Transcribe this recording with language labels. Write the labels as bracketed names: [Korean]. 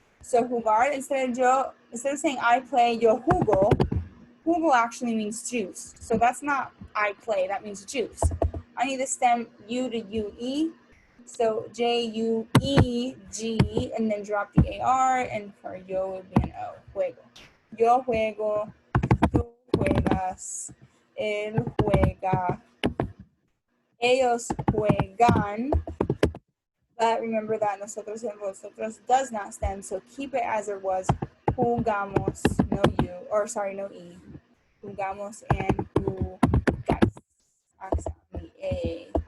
[English] So jugar, instead of saying I play, [Spanish] yo jugo. [English] Jugo actually means juice. So that's not I play. That means juice. I need the stem U to UE. So J-U-E-G, and then drop the AR, and for yo would be an O. [Spanish] Juego. Yo juego, tú juegas, él juega, ellos juegan. [English] But remember that nosotros and vosotros does not stem, so keep it as it was. Jugamos, no U, or sorry, no E. Jugamos and jugáis. Accidentally, A.